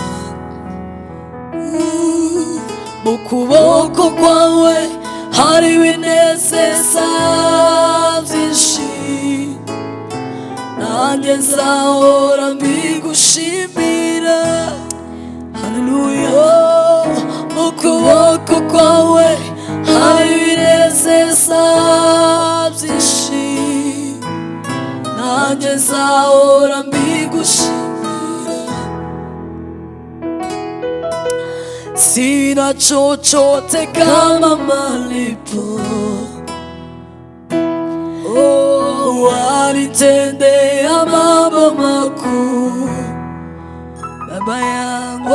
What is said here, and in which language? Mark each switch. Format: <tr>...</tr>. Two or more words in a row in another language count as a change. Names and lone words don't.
<rw>Mu kuboko kwawe hari ibinezeza byinshi, nanjye nzahora mbigushimira. Haleluya. Mu kuboko kwawe hari ibinezeza byinshi, nanjye nzahora mbigushimira.</rw> <sw>Sina chochote kama malipo, wanitendea mambo makuu Baba yangu.</sw>